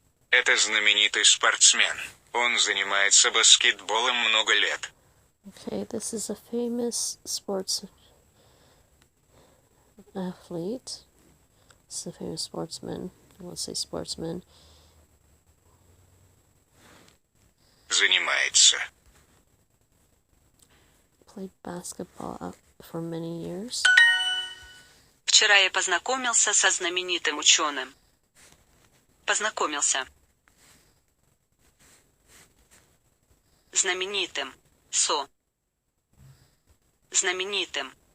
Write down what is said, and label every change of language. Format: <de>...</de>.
<ru>Это знаменитый спортсмен. Он занимается баскетболом много лет.</ru> <en>Okay, this is a famous sports athlete. This is a famous sportsman. I won't say sportsman.</en> <ru>Занимается.</ru> <en>Played basketball for many years.</en> <ru>Вчера я познакомился со знаменитым ученым. Познакомился. Знаменитым. Знаменитым.</ru>